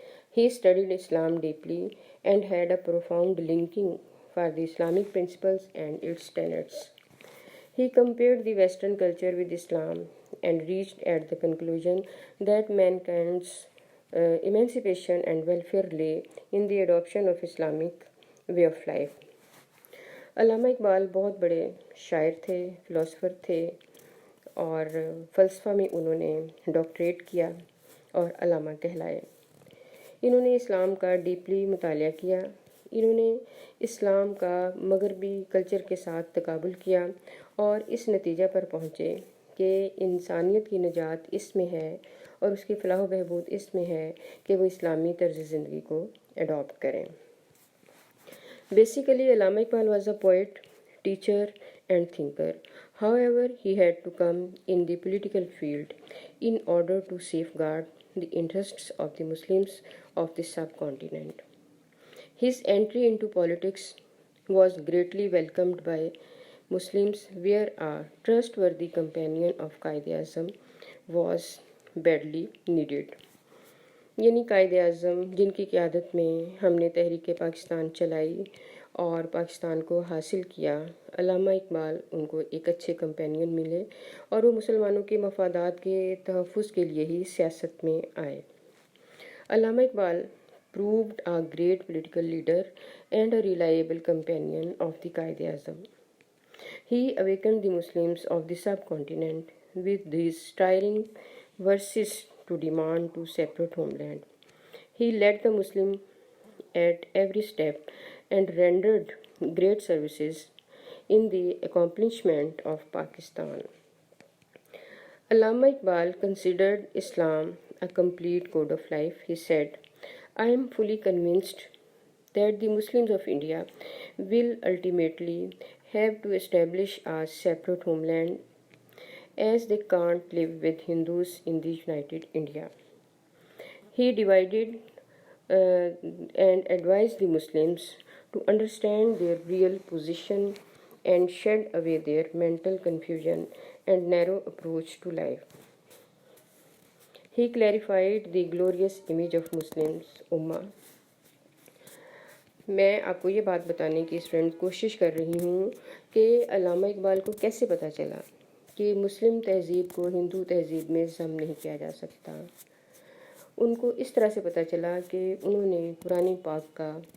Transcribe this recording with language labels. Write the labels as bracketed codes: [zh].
[en] He studied Islam deeply and had a profound liking for the Islamic principles and its tenets. He compared the Western culture with Islam and reached at the conclusion that mankind's emancipation and welfare lay in the adoption of Islamic way of life. [ur] علامہ اقبال بہت بڑے شاعر تھے، philosopher تھے اور فلسفہ میں انہوں نے ڈاکٹریٹ کیا اور علامہ کہلائے۔ انہوں نے اسلام کا ڈیپلی مطالعہ کیا، انہوں نے اسلام کا مغربی کلچر کے ساتھ تقابل کیا اور اس نتیجہ پر پہنچے کہ انسانیت کی نجات اس میں ہے اور اس کی فلاح و بہبود اس میں ہے کہ وہ اسلامی طرز زندگی کو اڈاپٹ کریں۔ [en] Basically, Allama Iqbal was a poet, teacher, and thinker. However, he had to come in the political field in order to safeguard the interests of the Muslims of the subcontinent. His entry into politics was greatly welcomed by Muslims, where a trustworthy companion of Quaid-e-Azam was badly needed. [ur] یعنی قائد اعظم جن کی قیادت میں ہم نے تحریک پاکستان چلائی اور پاکستان کو حاصل کیا، علامہ اقبال ان کو ایک اچھے کمپینین ملے اور وہ مسلمانوں کے مفادات کے تحفظ کے لیے ہی سیاست میں آئے۔ علامہ Iqbal [en] proved a great political leader and a reliable companion of the [ur] Quaid Azam. [en] He awakened the Muslims of the subcontinent with these stirring verses to demand to separate homeland. He led the Muslim at every step and rendered great services in the accomplishment of Pakistan. Allama Iqbal considered Islam a complete code of life. He said, "I am fully convinced that the Muslims of India will ultimately have to establish a separate homeland as they can't live with Hindus in the United India." He divided and advised the Muslims to understand their real position and shed away their mental confusion and narrow approach to life. He clarified the glorious image of Muslims Ummah. [ur] میں آپ کو یہ بات بتانے کی student کوشش کر رہی ہوں کہ علامہ اقبال کو کیسے پتہ چلا کہ مسلم تہذیب کو ہندو تہذیب میں ضم نہیں کیا جا سکتا۔ ان کو اس طرح سے پتہ چلا کہ انہوں نے قرآن پاک کا